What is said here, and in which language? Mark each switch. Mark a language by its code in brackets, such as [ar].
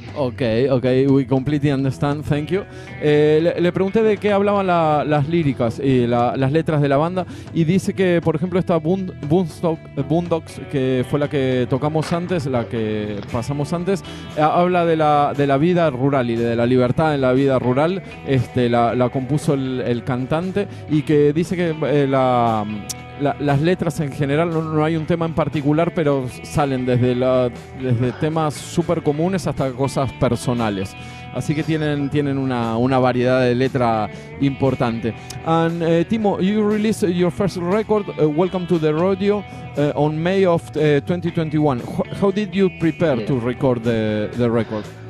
[en] Okay, we completely understand, thank you. [es] Le pregunté de qué hablaban las líricas y las letras de la banda, y dice que, por ejemplo, esta Boondocks, que fue la que tocamos antes, la que pasamos antes, habla de la vida rural y de la libertad en la vida rural. La compuso el cantante, y que dice que las letras en general, no hay un tema en particular, pero salen desde temas súper comunes hasta cosas personales. Así que tienen una variedad de letra importante. [en] And Timo, you released your first record, Welcome to the Rodeo, on May of 2021. How did you prepare to record the record?